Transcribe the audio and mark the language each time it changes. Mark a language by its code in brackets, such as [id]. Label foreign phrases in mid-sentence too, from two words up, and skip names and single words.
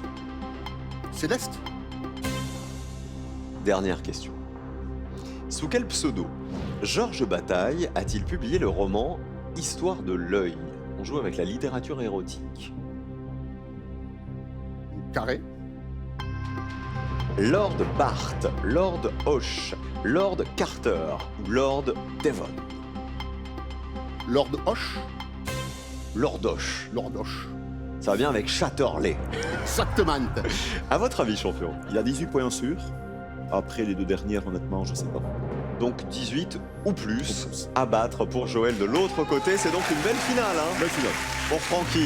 [fr] Céleste. Dernière question. Sous quel pseudo Georges Bataille a-t-il publié le roman Histoire de l'œil? On joue avec la littérature érotique. Carré. Lord Barth, Lord Hoche, Lord Carter ou Lord Devon? Lord Hoche. Lord Hoche. Lord Hoche. Ça va bien avec Chatterley. Exactement. À votre avis, champion? Il a 18 points sûrs. Après les 2 dernières, honnêtement, je sais pas. Donc 18 ou plus à battre pour Joël de l'autre côté. C'est donc une belle finale hein, Belle finale. pour Francky.